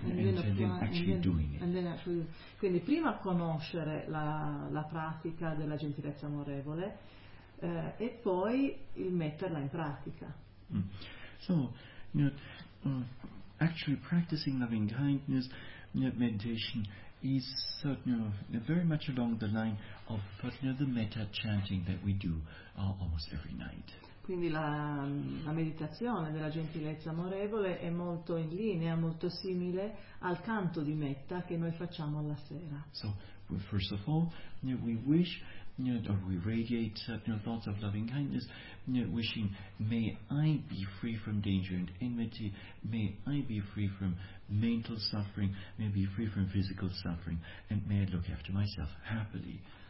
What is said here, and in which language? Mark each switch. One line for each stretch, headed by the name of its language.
English: and then actually doing it.
Italian: Quindi prima conoscere la pratica della gentilezza amorevole e poi il metterla in pratica.
English: Mm. So, actually practicing loving kindness meditation is very much along the line of the metta chanting that we do almost every night.
Italian: Quindi la meditazione della gentilezza amorevole è molto in linea, molto simile al canto di metta che noi facciamo alla sera.
English: So, well, first of all, we wish, or we radiate thoughts of loving kindness, wishing, may I be free from danger and enmity, may I be free from mental suffering, may I be free from physical suffering, and may I look after myself happily.